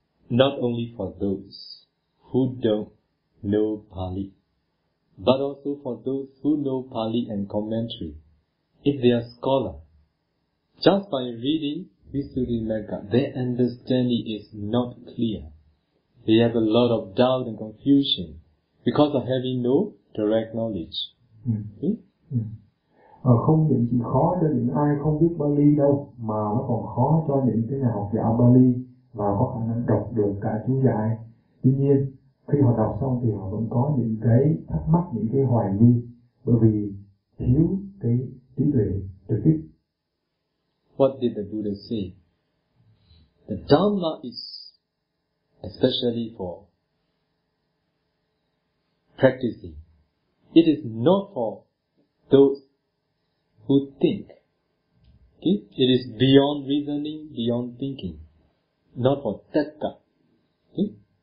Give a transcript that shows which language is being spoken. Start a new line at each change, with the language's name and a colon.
English: Not only for those who don't know Pali, but also for those who know Pali and commentary, if they are scholar, just by reading Visuddhimagga, their understanding is not clear. They have a lot of doubt and confusion because of having no direct knowledge.
Vietnamese: Không những chỉ khó cho những ai không biết Pali đâu, mà nó còn khó cho những cái nhà học giả Pali và có khả năng đọc được cả chú giải. Tuy nhiên, khi họ đọc xong thì họ vẫn có những cái thắc mắc, những cái hoài nghi, bởi vì thiếu cái trí tuệ trực tiếp.
English: What did the Buddha say? The Dhamma is especially for practicing. It is not for those who think. Okay? It is beyond reasoning, beyond thinking. Not for tatka. Okay?